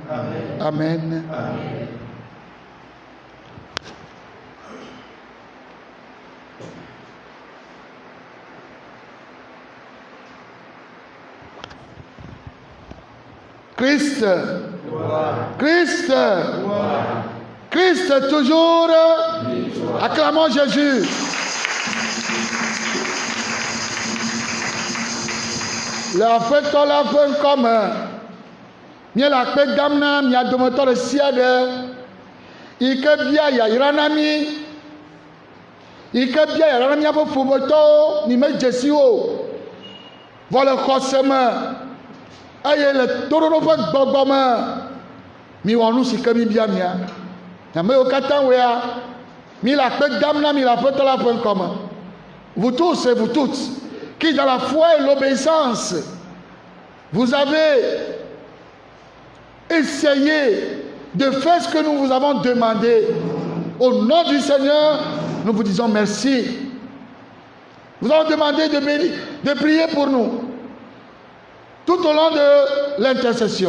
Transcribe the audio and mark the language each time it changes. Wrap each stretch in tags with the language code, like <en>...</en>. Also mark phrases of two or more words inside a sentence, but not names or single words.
<fr>Amen. Amen. Christ. Christ. Christ toujours. Acclamons Jésus. La fête comme</fr> <ee>mie la kpe dam na mia dometɔ ɖe sia ɖe yi ke bia yayra na mi, yi ke bia yayra na miaƒe ƒometɔwo mi medze si o vɔ le xɔse me eye le toɖoɖo ƒe gbɔgbɔ me mi wɔ nu si ke mi bia mia. Ame yiwo katã woea mi la kpe dam na mi le Aƒetɔ la ƒe ŋkɔ me.</ee> <fr>Vous tous et vous toutes qui dans la foi et l'obéissance vous avez essayez de faire ce que nous vous avons demandé. Au nom du Seigneur, nous vous disons merci. Vous avons demandé de prier pour nous tout au long de l'intercession.</fr>